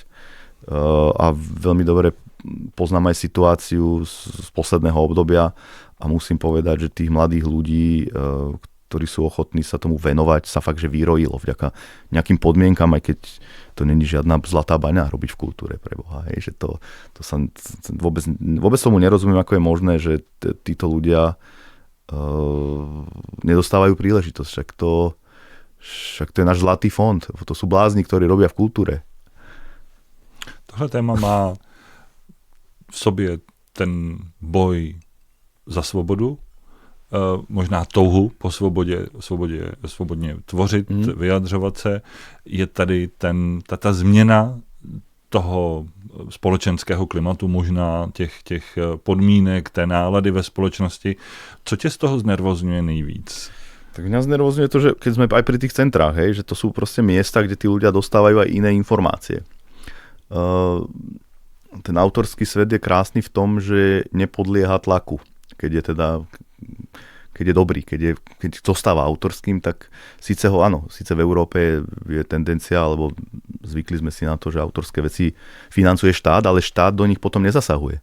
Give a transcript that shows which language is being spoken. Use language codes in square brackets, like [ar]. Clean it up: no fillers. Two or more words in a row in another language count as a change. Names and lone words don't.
[sk] A veľmi dobre poznám aj situáciu z posledného obdobia a musím povedať, že tých mladých ľudí, ktorí sú ochotní sa tomu venovať, sa fakt, že vyrojilo vďaka nejakým podmienkam, aj keď to není žiadna zlatá baňa robiť v kultúre, preboha. Hej, že to sa vôbec tomu nerozumiem, ako je možné, že títo ľudia nedostávajú príležitosť. Však to je náš zlatý fond. To sú blázni, ktorí robia v kultúre. [cs] Tohle téma má v sobě ten boj za svobodu, možná touhu po svobodně tvořit, vyjadřovat se. Je tady ta změna toho společenského klimatu, možná těch podmínek, té nálady ve společnosti. Co tě z toho znervozňuje nejvíc? [sk] Tak mňa znervozňuje to, že keď sme aj pri tých centrách, hej, že to sú proste miesta, kde tí ľudia dostávajú aj iné informácie. Ten autorský svet je krásny v tom, že nepodlieha tlaku. Keď je dobrý, keď zostáva autorským, tak síce v Európe je tendencia, alebo zvykli sme si na to, že autorské veci financuje štát, ale štát do nich potom nezasahuje.